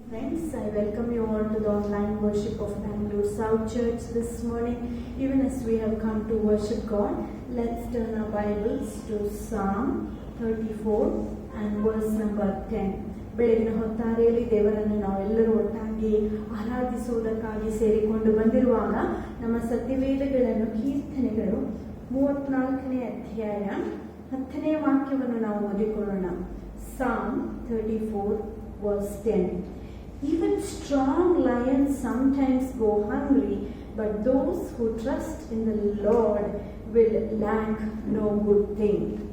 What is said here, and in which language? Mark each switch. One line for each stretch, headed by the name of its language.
English: Friends, I welcome you all to the online worship of Bangalore South Church this morning. Even as we have come to worship God, let's turn our Bibles to Psalm 34 and verse number 10.
Kannada: ಬೆಳಗಿನ ಹೊತ್ತಾರೆಯಲ್ಲಿ ದೇವರನ್ನು ನಾವೆಲ್ಲರೂ ಒಟ್ಟಾಗಿ ಆರಾಧಿಸುವುದಕ್ಕಾಗಿ ಸೇರಿಕೊಂಡು ಬಂದಿರುವಾಗ ನಮ್ಮ ಸತ್ಯವೇದಗಳನ್ನು ಕೀರ್ತನೆಗಳು 34ನೇ ಅಧ್ಯಾಯ 10ನೇ ವಾಕ್ಯವನ್ನು ನಾವು ಓದಿಕೊಳ್ಳೋಣ.
English: Psalm 34 verse 10. Even strong lions sometimes go hungry, but those who trust in the Lord will lack no good thing.